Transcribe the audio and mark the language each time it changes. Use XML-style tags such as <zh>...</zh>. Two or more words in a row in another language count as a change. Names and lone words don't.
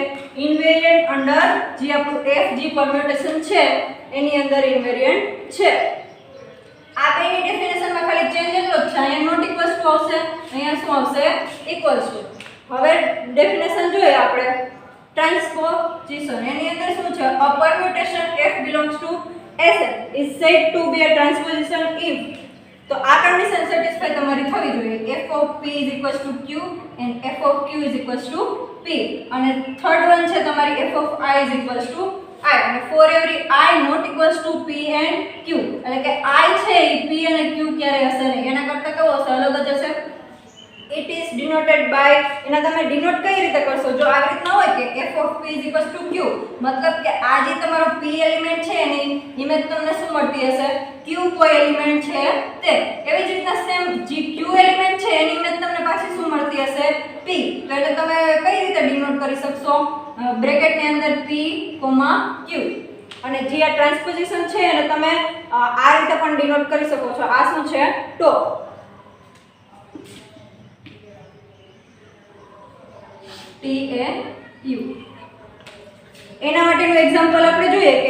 <en>invariant under</en> <gu>જે આપણું f જે પરમ્યુટેશન છે એની અંદર ઇનવેરિયન્ટ છે. આ બેની ડેફિનેશનમાં ખાલી ચેન્જ એટલો જ છે. અહીંયા</gu> <en>not equals to</en> <gu>આવશે, અહીંયા શું આવશે?</gu> <en>equals to.</en> <gu>હવે ડેફિનેશન જોઈએ આપણે ટ્રાન્સપોઝિશન. એની અંદર શું છે?</gu> <en>a permutation f belongs to S is said to be a transposition if.</en> <gu>તો આ</gu> <en>condition satisfy</en> <gu>તમારી થવી જોઈએ.</gu> <en>f of p is equals to q and f of q is equals to p.</en> <gu>અને</gu> <en>third one</en> <gu>છે તમારી</gu> <en>f of I is equals to I. અને for every I not equals to p and q.</en> <gu>એટલે કે I છે એ p અને q ક્યારે હશે નહીં. એના કરતા કેવો હશે? અલગ જ હશે.</gu> <en>it is denoted by</en> <gu>એના તમે ડિનોટ કઈ રીતે કરશો જો આવી રીતના હોય કે</gu> <en>f of p q</en> <gu>મતલબ કે આ જે તમારો p એલિમેન્ટ છે એની ઇમેજ તમને શું મળતી હશે q કોઈ એલિમેન્ટ છે તે એવી જ રીતના સેમ જે q એલિમેન્ટ છે એની ઇમેજ તમને પાછી શું મળતી હશે p તો એટલે તમે કઈ રીતે ડિનોટ કરી શકશો બ્રેકેટ ની અંદર p q અને જે આ ટ્રાન્સપોઝિશન છે એને તમે આ રીતે પણ ડિનોટ કરી શકો છો આ શું છે ટોપ T A U એના માટેનું એક્ઝામ્પલ આપણે જોઈએ કે</gu>